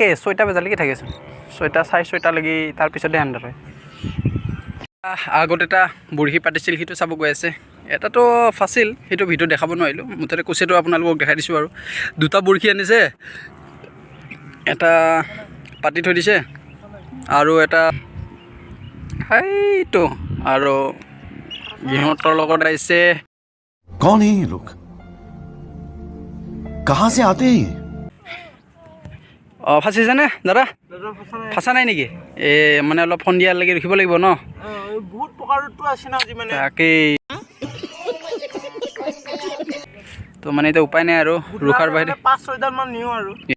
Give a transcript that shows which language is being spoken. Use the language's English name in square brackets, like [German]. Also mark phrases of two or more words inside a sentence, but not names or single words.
[Assamese] 6টা বজালৈকে থাকেচোন 6টা 6:30লৈকে তাৰপিছতহে আন্ধাৰ হয় আগত এটা বুঢ়ী পাতিছিল সেইটো চাব গৈ আছে এটাতো ফাঁচিল সেইটো ভিডিঅ' দেখাব নোৱাৰিলোঁ মুঠতে কুচিয়াটো আপোনালোকক দেখাই দিছোঁ আৰু দুটা বুঢ়ী আনিছে এটা পাতি থৈ দিছে আৰু এটা সেইটো আৰু সিহঁতৰ লগত আহিছে [Hindi] कौन है ये लोग कहाँ से आते हैं ये [Assamese] অঁ ফাঁচিছেনে দাদা ফাঁচা নাই নেকি এই মানে অলপ সন্ধিয়ালৈকে ৰখিব লাগিব ন বহুত প্ৰকাৰতো আছে না আজি মানে তাকেই তো মানে এতিয়া উপায় নাই আৰু ৰখাৰ বাহিৰে 5-6 মান নিওঁ আৰু